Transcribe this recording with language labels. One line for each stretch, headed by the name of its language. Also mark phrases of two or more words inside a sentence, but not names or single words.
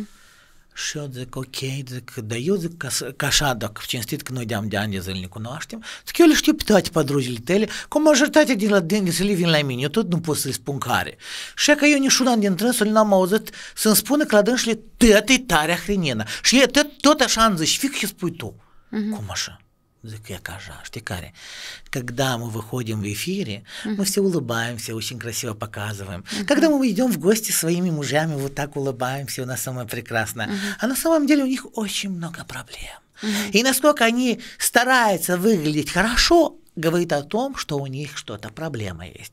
Romanian: Și eu zic, ok, dar eu zic că așa, dacă cinstit că noi de ani de zile ne cunoaștem, zic, eu le știu pe toate padrujile tale, cum majoritatea din la dânsii vin la mine, eu tot nu pot să-i spun care. Și că eu niciuna din trânsul n-am auzit să-mi spună că la dânsii tot e tare hrenenă. Și tot așa îmi zici, fix și spui tu. Cum așa? Zic, e ca așa, știi care?
Russian: Когда мы выходим в эфире, мы все улыбаемся, очень красиво показываем. Когда мы идем в гости с своими мужьями, вот так улыбаемся, у нас самое прекрасное. А на самом деле у них очень много проблем. И насколько они стараются выглядеть хорошо, говорит о том, что у них что-то проблема есть.